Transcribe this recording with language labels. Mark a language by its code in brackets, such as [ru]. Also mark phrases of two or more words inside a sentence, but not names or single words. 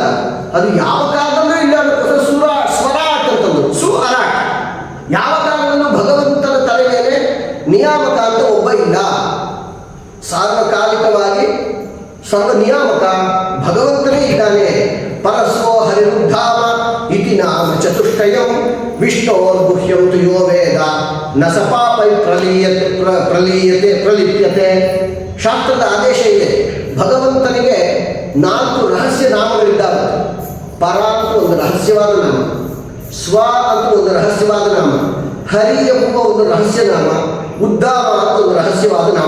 [kn] ಅದು ಯಾವ ಕಾಲದಲ್ಲೂ ಇಲ್ಲ ಅನ್ನೋದು [sa] ಸುರಾಟ್ ಸ್ವರಾಟ್ [kn] ಅಂತಂದ್ರು. [sa] ಸು ಅರಾಟ್. [kn] ಯಾವ ಕಾಲದಲ್ಲೂ ಭಗವಂತನ ತಲೆ ಮೇಲೆ ನಿಯಾಮಕ ಅಂತ ಒಬ್ಬ ಇಲ್ಲ. ಸಾರ್ವಕಾಲಿಕವಾಗಿ ಸರ್ವ ನಿಯಾಮಕ ಭಗವಂತನೇ ಇದ್ದಾನೆ. [sa] ಪರಸ್ವೋ ಹರಿರುದ್ಧಾಮ ಇತಿ ನಾಮ ಚತುಷ್ಟಯಂ ವಿಷ್ಣೋರ್ಗುಹ್ಯಂ ತು ಯೋ ವೇದ ನ ಸಪಾಪೈ ಪ್ರಲಿಪ್ಯತೆ. [kn] ಶಾಸ್ತ್ರದ ಆದೇಶ ಇದೆ. ಭಗವಂತನಿಗೆ 4 ರಹಸ್ಯ ನಾಮಗಳಿದ್ದಾವೆ. ಪರ ಅಂತ ಒಂದು ರಹಸ್ಯವಾದ ನಾಮ, ಸ್ವ ಅಂತ ಒಂದು ರಹಸ್ಯವಾದ ನಾಮ, ಹರಿ ಎಂಬ ಒಂದು ರಹಸ್ಯ ನಾಮ, ಉದ್ದಾಮ ಅಂತ ಒಂದು ರಹಸ್ಯವಾದ ನಾಮ.